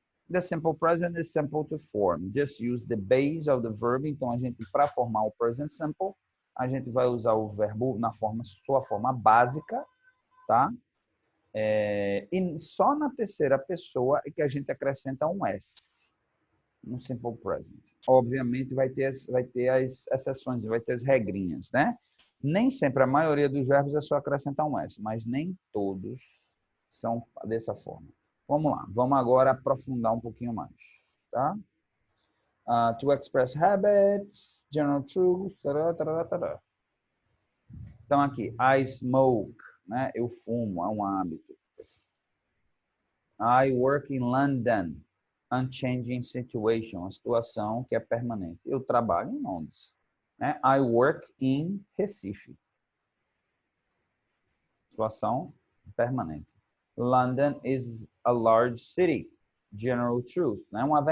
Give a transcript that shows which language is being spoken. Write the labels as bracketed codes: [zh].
[en] The simple present is simple to form. Just use the base of the verb. [pt] Então, a gente, para formar o present simple, a gente vai usar o verbo na sua forma básica, tá? E só na terceira pessoa é que a gente acrescenta um S no simple present. Obviamente, vai ter as exceções, vai ter as regrinhas, né? Nem sempre, a maioria dos verbos é só acrescentar um S, mas nem todos são dessa forma. Vamos lá, vamos agora aprofundar um pouquinho mais, tá? [en] To express habits, general truth, tará, tará, tará. [pt] Então aqui, [en] I smoke, [pt] né? Eu fumo, é um hábito. [en] I work in London, unchanging situation, [pt] uma situação que é permanente. Eu trabalho em Londres, né? [en] I work in Recife, [pt] situação permanente. [en] London is a large city, general truth, né?